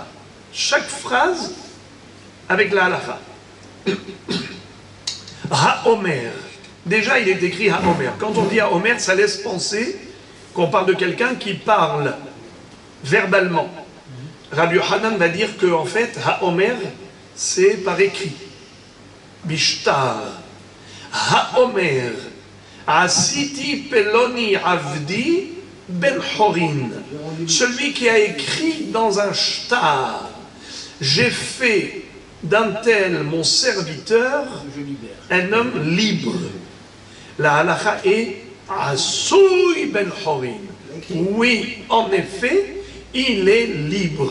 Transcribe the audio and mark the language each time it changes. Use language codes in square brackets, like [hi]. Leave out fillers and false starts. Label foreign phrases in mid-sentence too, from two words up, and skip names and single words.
[fr] Chaque phrase avec la halakha. Ha-Omer. Déjà, il est écrit Ha-Omer. Quand on dit Ha-Omer, ça laisse penser qu'on parle de quelqu'un qui parle verbalement. Rabbi Yochanan va dire que, en fait, Ha-Omer, c'est par écrit. [he] בשטר. האומר. עשיתי פלוני עבדי בן חורין. [fr] Celui qui a écrit dans un shtar. J'ai fait d'un tel mon serviteur un homme libre. La halakha est [he] עשוי בן חורין. [fr] Oui, en effet, il est libre.